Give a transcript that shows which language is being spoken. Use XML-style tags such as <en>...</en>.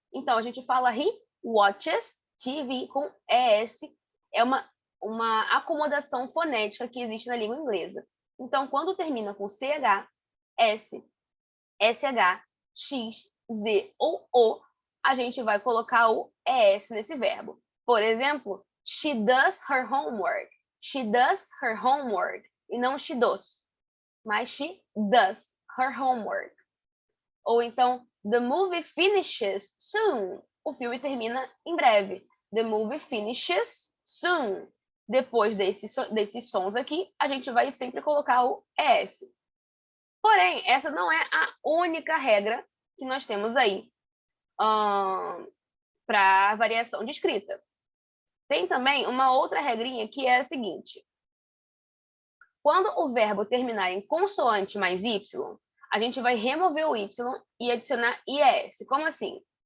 <pt>Então, a gente fala</pt> <en>he watches TV</en> <pt>com ES. É uma acomodação fonética que existe na língua inglesa. Então, quando termina com CH, S, SH, X, Z ou O, a gente vai colocar o ES nesse verbo.</pt> <en>Por exemplo, she does her homework. She does her homework.</en> <pt>E não</pt> <en>she does, mas she does her homework.</en> <pt>Ou então,</pt> <en>the movie finishes soon.</en> <pt>O filme termina em breve.</pt> <en>The movie finishes soon.</en> <pt>Depois desses sons aqui, a gente vai sempre colocar o ES. Porém, essa não é a única regra que nós temos aí para variação de escrita. Tem também uma outra regrinha que é a seguinte. Quando o verbo terminar em consoante mais Y, a gente vai remover o Y e adicionar IES. Como assim?</pt>